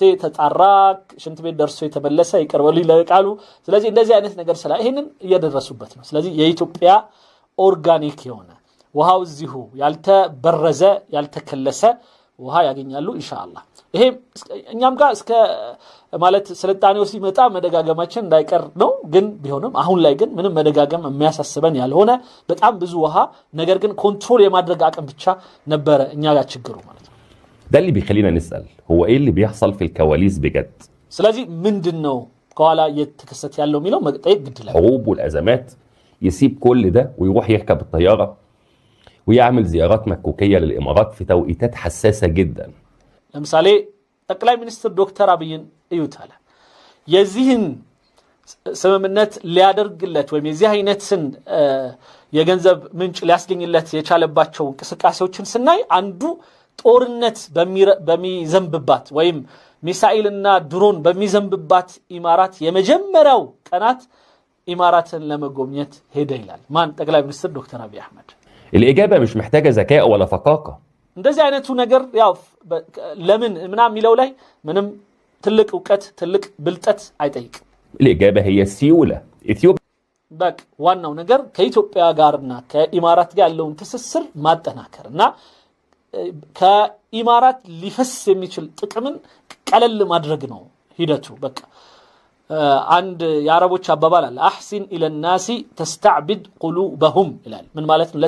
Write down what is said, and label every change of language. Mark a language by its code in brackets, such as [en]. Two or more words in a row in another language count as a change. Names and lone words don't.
[am] ተጣራ ሽንት ቤት ደርሶ የተበለሰ ይቀርበሉ ይለቃሉ። ስለዚህ እንደዚህ አይነት ነገር ይሄንን እየደረሱበት ነው። ስለዚህ የኢትዮጵያ ኦርጋኒክ የሆነ ውሃው እዚሁ ያልተበረዘ ያልተከለሰ ውሃ ያገኛሉ ኢንሻአላህ። ይሄ እኛም ጋር እስከ ማለት ስልጣኔው ሲመጣ መደጋገማችን እንዳይቀር ነው። ግን ቢሆንም አሁን ላይ ግን ምንም መደጋገም የሚያሳስበን ያልሆነ በጣም ብዙ ውሃ ነገር ግን ኮንትሮል የማድረግ አቅም ብቻ ነበረ እኛ ጋር ችግሩ ማለት ነው። [ar] ده اللي بيخلينا نسأل هو ايه اللي بيحصل في الكواليس بجد؟ [am] ስለዚህ ምንድነው ከኋላ እየተከሰተ ያለው የሚለው መጠየቅ ግድ ይላል። [ar] حروب والازمات يسيب كل ده ويروح يركب الطياره ويعمل زيارات مكوكيه للامارات في توقيتات حساسه جدا. [am] ለምሳሌ ጠቅላይ ሚኒስትር ዶክተር አብይን እዩታለ የዚህን ስምምነት ሊያደርግለት ወይም የዚህ አይነትን የገንዘብ ምንጭ ሊያስገኝለት የቻለባቸው እንቅስቃሴዎችን ስናይ አንዱ ጦርነት በሚዘንብባት ወይም ሚሳኤልና ድሮን በሚዘንብባት ኢማራት የመጀመሪያው ቀናት ኢማራትን ለመጎብኘት ሄደ ይላል ማን? ጠቅላይ ሚኒስትር ዶክተር አብይ አህመድ። [ar] الإجابة مش محتاجة ذكاء ولا فقاقة. [am] እንደዚህ አይነቱ ነገር ያው ለምን ምናም ሚለው ላይ ምንም ትልቅ ዕውቀት ትልቅ ብልጠት አይጠይቅም። [ar] الإجابة هي السيولة. [am] ኢትዮጵያ በቃ ዋናው ነገር ከኢትዮጵያ ጋርና ከኢማራት ጋር ያለውን ትስስር ማጠናከርና ከኢማራት ሊፈስ የሚችል ጥቅምን ቀለል ማድረግ ነው ሂደቱ። በቃ አንድ የአረቦች አባባል አለ [ar] أحسن إلى الناس تستعبد قلوبهم [am] ይላል። ምን ማለት ነው?